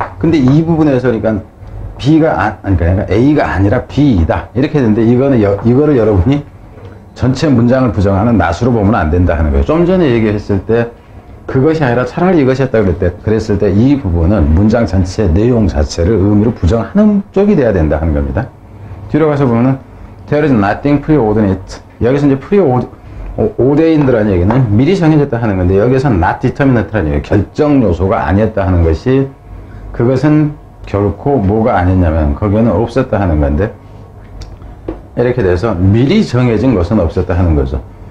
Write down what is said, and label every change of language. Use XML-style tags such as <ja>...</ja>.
<ko>근데 이 부분에서 그러니까 그러니까 A가 아니라 B이다 이렇게 되는데 이거를 여러분이 전체 문장을 부정하는 not으로 보면 안 된다 하는 거예요. 좀 전에 얘기했을 때 그것이 아니라 차라리 이것이 했다 그랬을 때 이 부분은 문장 전체 내용 자체를 의미로 부정하는 쪽이 돼야 된다 하는 겁니다. 뒤로 가서 보면은</ko> <en>there is nothing preordinate.</en> <ko>여기서 이제 preordained라는 얘기는 미리 정해졌다 하는 건데 여기서 not determinant라는 얘기, 결정 요소가 아니었다 하는 것이 그것은 결코 뭐가 아니냐면 거기에는 없었다 하는 건데 이렇게 돼서 미리 정해진 것은 없었다 하는 거죠.</ko>